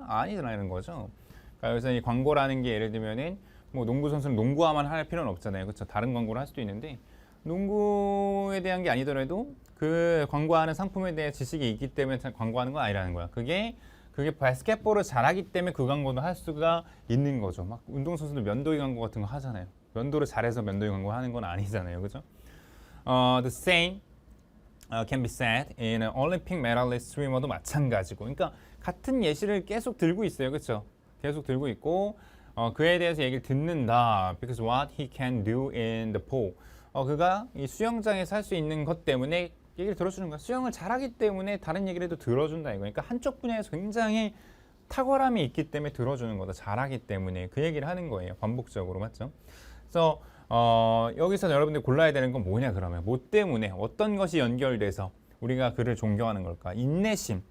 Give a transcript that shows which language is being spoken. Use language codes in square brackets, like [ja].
[ko] 아니라는 거죠. 그러니까 여기서 이 광고라는 게 예를 들면은 뭐 농구 선수는 농구화만 할 필요는 없잖아요. 그렇죠? 다른 광고를 할 수도 있는데 농구에 대한 게 아니더라도 그 광고하는 상품에 대해 지식이 있기 때문에 광고하는 건 아니라는 거야. 그게 바스켓볼을 잘하기 때문에 그 광고도 할 수가 있는 거죠. 막 운동선수들 면도기 광고 같은 거 하잖아요. 면도를 잘해서 면도기 광고 하는 건 아니잖아요. 그죠? [en] The same can be said in an Olympic medalist swimmer도 [ko] 마찬가지고. 그러니까 같은 예시를 계속 들고 있어요. 그렇죠? 계속 들고 있고 그에 대해서 얘기를 듣는다. [en] Because what he can do in the pool. [ko] 그가 이 수영장에서 할 수 있는 것 때문에 얘기를 들어주는 거야. 수영을 잘하기 때문에 다른 얘기를 해도 들어준다 이거. 그러니까 한쪽 분야에서 굉장히 탁월함이 있기 때문에 들어주는 거다. 잘하기 때문에 그 얘기를 하는 거예요. 반복적으로. 맞죠? 그래서 여기서 여러분들 골라야 되는 건 뭐냐 그러면 뭐 때문에 어떤 것이 연결돼서 우리가 그를 존경하는 걸까? 인내심.